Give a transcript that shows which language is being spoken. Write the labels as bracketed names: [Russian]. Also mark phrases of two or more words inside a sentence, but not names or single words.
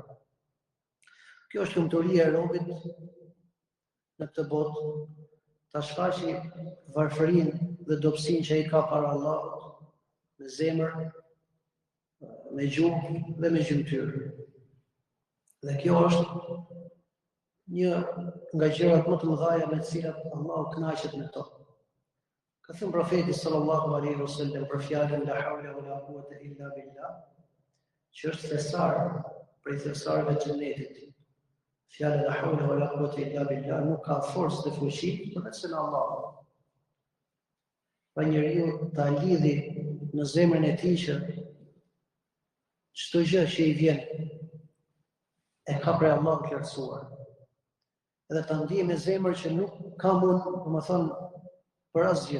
[Albanian] Kjo është lumturia e robit në këtë botë, ta shfaqë varfërinë dhe dobësinë që ai ka para Allahut, me zemër, me gjuhë dhe me gjymtyr. Dhe kjo është një nga gjërat më të mëdha me të cilat Allahu kënaqet me to. Ka thënë profeti [Arabic] صلى الله عليه وسلم [Albanian] për fjalën [Arabic] لا حول ولا قوة إلا بالله, [Albanian] që është thesar prej thesarëve të xhenetit. Fjala [Arabic] لا حول ولا قوة إلا بالله [Albanian] nuk ka forcë dhe fuqi përveç në Allah. Pa njeriu ta lidhi në zemrën e tij që çdo gjë që i vjen e ka prej Allahut të lartësuar. Edhe ta ndijë me zemër që nuk ka mund, domethënë, për asgjë.